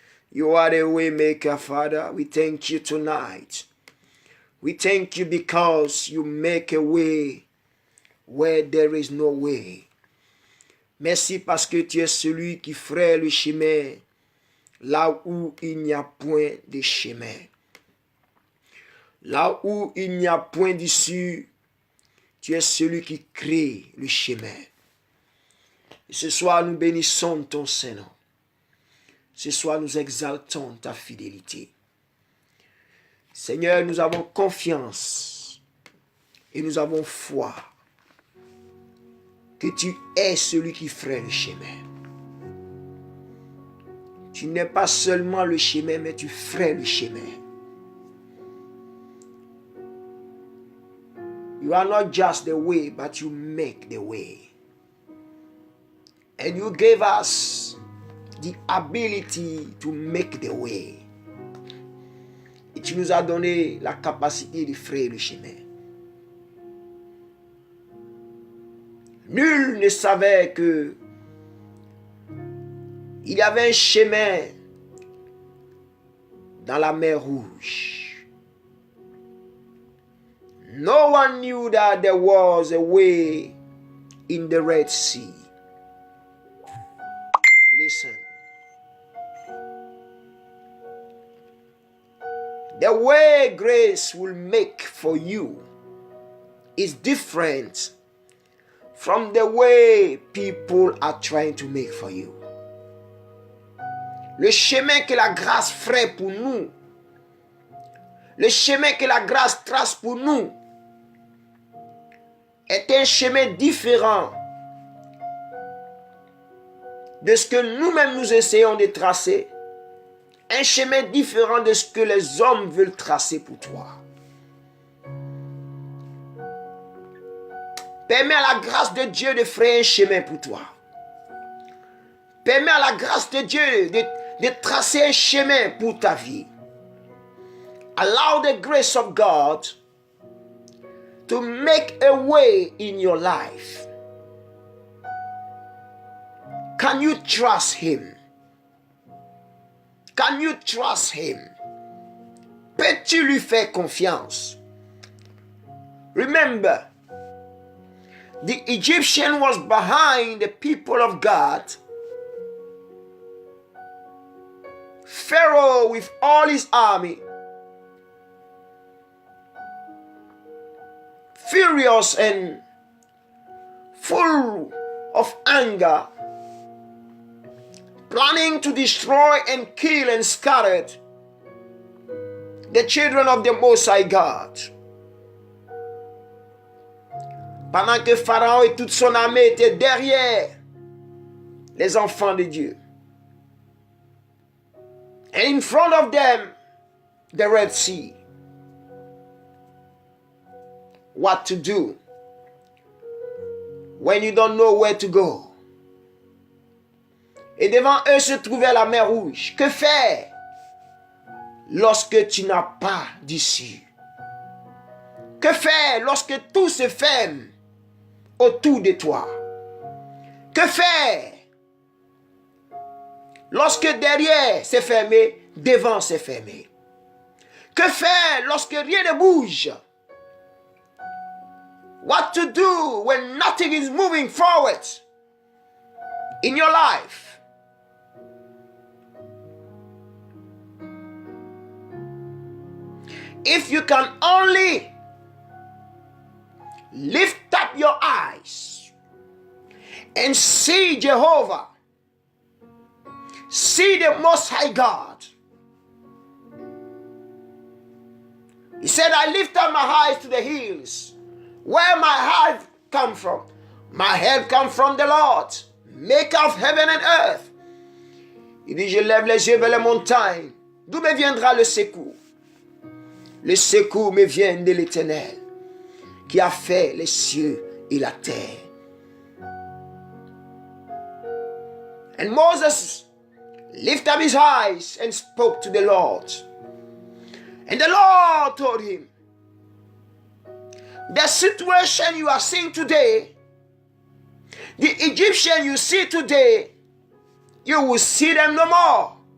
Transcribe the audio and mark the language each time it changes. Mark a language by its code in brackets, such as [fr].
[en] You are the way maker, Father. We thank you tonight. We thank you because you make a way where there is no way. [fr] Merci parce que tu es celui qui ferait le chemin là où il n'y a point de chemin. Là où il n'y a point d'issue, tu es celui qui crée le chemin. Et ce soir, nous bénissons ton Saint-Nom. Ce soir, nous exaltons ta fidélité. Seigneur, nous avons confiance et nous avons foi que tu es celui qui ferait le chemin. Tu n'es pas seulement le chemin, mais tu ferais le chemin. [en] You are not just the way, but you make the way. And you gave us the ability to make the way. [fr] Et tu nous as donné la capacité de faire le chemin. Nul ne savait que il y avait un chemin dans la mer Rouge. [en] No one knew that there was a way in the Red Sea. Listen. The way grace will make for you is different from the way people are trying to make for you. [fr] Le chemin que la grâce ferait pour nous, le chemin que la grâce trace pour nous, est un chemin différent de ce que nous-mêmes nous essayons de tracer, un chemin différent de ce que les hommes veulent tracer pour toi. Permets à la grâce de Dieu de faire un chemin pour toi. Permets à la grâce de Dieu de tracer un chemin pour ta vie. [en] Allow the grace of God to make a way in your life. Can you trust Him? Can you trust Him? [fr] Peux-tu lui faire confiance? [en] Remember, the Egyptian was behind the people of God. Pharaoh with all his army, furious and full of anger, planning to destroy and kill and scatter the children of the Most High God. [fr] Pendant que Pharaon et toute son armée étaient derrière les enfants de Dieu. [en] And in front of them, the Red Sea. What to do when you don't know where to go? [fr] Et devant eux se trouvait la mer Rouge. Que faire lorsque tu n'as pas d'issue? Que faire lorsque tout se ferme autour de toi? Que faire lorsque derrière c'est fermé, devant c'est fermé? Que faire lorsque rien ne bouge? [en] What to do when nothing is moving forward in your life? If you can only lift up your eyes and see Jehovah, see the Most High God. He said, I lift up my eyes to the hills. Where my help come from? My help come from the Lord, maker of heaven and earth. [fr] Il dit, je lève les yeux vers les montagnes. D'où me viendra le secours? Le secours me vient de l'Éternel, qui a fait les cieux et la terre. [en] And Moses lifted up his eyes and spoke to the Lord. And the Lord told him, the situation you are seeing today, the Egyptian you see today, you will see them no more.